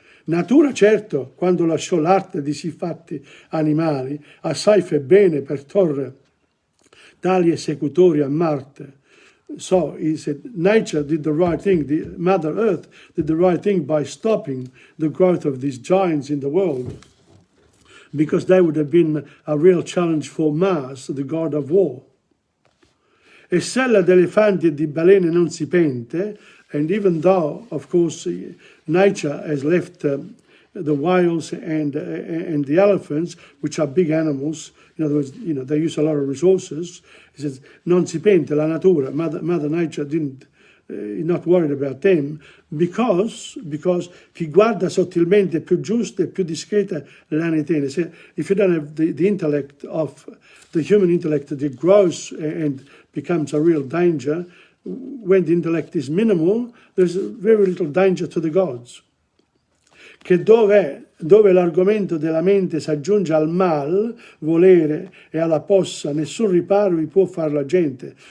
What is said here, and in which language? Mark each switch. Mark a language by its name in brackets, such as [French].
[Italian] Natura, certo, quando lasciò l'arte di siffatti animali, assai fe bene per torre tali esecutori a Marte. [English] So he said, nature did the right thing, the Mother Earth did the right thing by stopping the growth of these giants in the world, because they would have been a real challenge for Mars, the god of war. [Italian] E sella d'elefanti e di balene non si pente, [English] and even though, of course, nature has left the whales and the elephants, which are big animals, in other words, they use a lot of resources. He says, [Italian] non si pente, la natura, [English] Mother Nature didn't, not worried about them, because [Italian] chi guarda sottilmente più giusta e più discreta l'ane tiene. [English] So if you don't have the intellect of the human intellect that grows and becomes a real danger, when the intellect is minimal, there's very little danger to the gods. [Italian] Che dove l'argomento della mente si aggiunge al mal, volere e alla possa, nessun riparo vi può fare la gente.